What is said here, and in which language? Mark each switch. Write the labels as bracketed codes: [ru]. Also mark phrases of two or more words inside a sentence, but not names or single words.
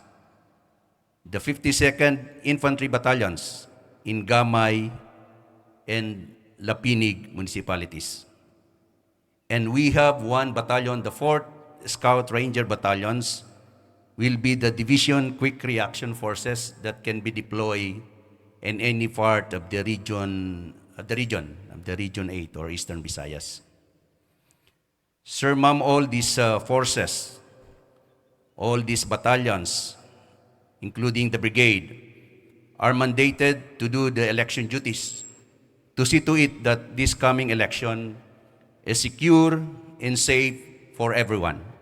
[en] The 52nd Infantry Battalions in Gamay and Lapinig municipalities. And we have one battalion, the 4th Scout Ranger Battalions, will be the Division Quick Reaction Forces that can be deployed in any part of the region, Region 8 or Eastern Visayas. Sir, ma'am, all these forces, all these battalions, including the brigade, are mandated to do the election duties, to see to it that this coming election is secure and safe for everyone.